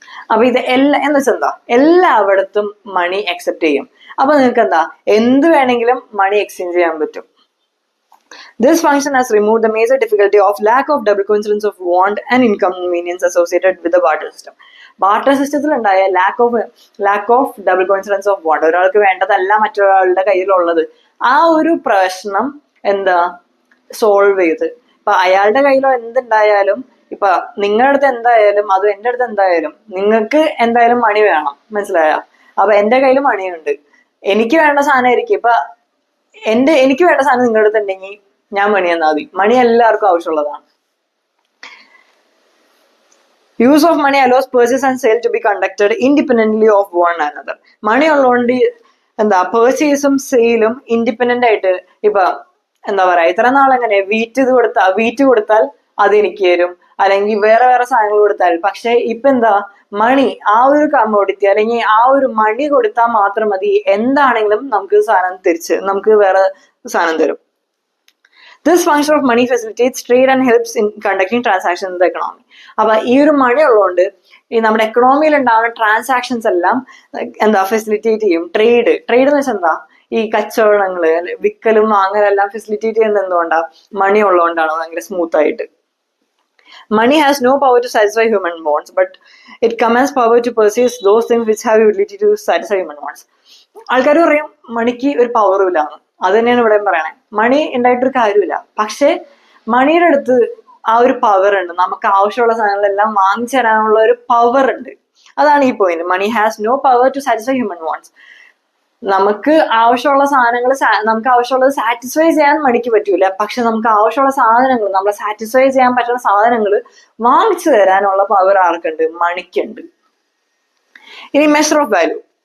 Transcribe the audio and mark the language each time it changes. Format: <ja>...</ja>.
<ml>അപ്പൊ ഇത് എന്ന് വെച്ചാൽ എന്താ, എല്ലായിടത്തും മണി അക്സെപ്റ്റ് ചെയ്യും. അപ്പൊ നിങ്ങൾക്ക് എന്താ, എന്ത് വേണമെങ്കിലും മണി എക്സ്ചേഞ്ച് ചെയ്യാൻ പറ്റും.</ml> <en>This function has removed the major difficulty of lack of double coincidence of want and inconvenience associated with the barter system.</en> <ml>Barter സിസ്റ്റത്തിൽ ഉണ്ടായ lack of double coincidence of bond, ഒരാൾക്ക് വേണ്ടതല്ല മറ്റൊരാളുടെ കയ്യിലുള്ളത്, ആ ഒരു പ്രശ്നം എന്താ സോൾവ് ചെയ്ത്. ഇപ്പൊ അയാളുടെ കയ്യിലോ എന്തുണ്ടായാലും, ഇപ്പൊ നിങ്ങളുടെ അടുത്ത് എന്തായാലും അതും എൻ്റെ അടുത്ത് എന്തായാലും നിങ്ങൾക്ക് എന്തായാലും മണി വേണം, മനസ്സിലായോ? അപ്പൊ എൻ്റെ കയ്യിൽ മണിയുണ്ട്, എനിക്ക് വേണ്ട സാധനമായിരിക്കും. ഇപ്പൊ എനിക്ക് വേണ്ട സാധനം നിങ്ങളുടെ അടുത്ത് ഉണ്ടെങ്കിൽ ഞാൻ മണി തന്നാൽ മതി. മണി എല്ലാവർക്കും ആവശ്യമുള്ളതാണ്.</ml> <en>Use of money allows purchase and sale to be conducted independently of one another.</en> <ml>മണി ഉള്ളതുകൊണ്ട് എന്താ പേർച്ചേസും സെയിലും ഇൻഡിപെൻഡന്റ് ആയിട്ട് ഇപ്പൊ എന്താ പറയാ ഇത്ര നാളെങ്ങനെ വീറ്റ് കൊടുത്താൽ അത് എനിക്ക് തരും, അല്ലെങ്കിൽ വേറെ വേറെ സാധനങ്ങൾ കൊടുത്താൽ. പക്ഷെ ഇപ്പൊ എന്താ മണി ആ ഒരു കമ്മോഡിറ്റി അല്ലെങ്കിൽ ആ ഒരു മണി കൊടുത്താൽ മാത്രം മതി, എന്താണെങ്കിലും നമുക്ക് വേറെ സാധനം തരും.</ml> <en>This function of money facilitates trade and helps in conducting transactions in the economy.</en> <ml>അപ്പൊ ഈ ഒരു മണി ഉള്ളതുകൊണ്ട് ഈ നമ്മുടെ എക്കണോമിയിൽ ഉണ്ടാകുന്ന ട്രാൻസാക്ഷൻസ് എല്ലാം എന്താ ഫെസിലിറ്റേറ്റ് ചെയ്യും. ട്രേഡ് എന്ന് വെച്ചാൽ എന്താ ഈ കച്ചവടങ്ങള് വിക്കലും വാങ്ങലെല്ലാം ഫെസിലിറ്റേറ്റ് ചെയ്യുന്നത് എന്തുകൊണ്ടാ? മണി ഉള്ളതുകൊണ്ടാണ് ഭയങ്കര സ്മൂത്ത് ആയിട്ട്.</ml> <en>Money has no power to satisfy human wants, but it commands power to purchase those things which have utility to satisfy human wants.</en> <ml>ആൾക്കാർ പറയും മണിക്ക് ഒരു പവറും ഇല്ലാന്ന്. അത് തന്നെയാണ് ഇവിടെ പറയണേ. മണി ഉണ്ടായിട്ടൊരു കാര്യമില്ല, പക്ഷെ മണിയുടെ അടുത്ത് ആ ഒരു പവർ ഉണ്ട്. നമുക്ക് ആവശ്യമുള്ള സാധനങ്ങളെല്ലാം വാങ്ങിച്ചു തരാനുള്ള ഒരു പവർ ഉണ്ട്. അതാണ് ഈ point.</ml> <en>Money has no power to satisfy human wants.</en> <ml>നമുക്ക് ആവശ്യമുള്ള സാധനങ്ങൾ നമുക്ക് ആവശ്യമുള്ളത് സാറ്റിസ്ഫൈ ചെയ്യാൻ മണിക്ക് പറ്റൂല, പക്ഷെ നമുക്ക് ആവശ്യമുള്ള സാധനങ്ങൾ നമ്മളെ സാറ്റിസ്ഫൈ ചെയ്യാൻ പറ്റുന്ന സാധനങ്ങൾ വാങ്ങിച്ചു തരാനുള്ള പവർ ആർക്കുണ്ട്? മണിക്കുണ്ട്. ഇനി മെഷർ ഓഫ് വാല്യൂ.</ml>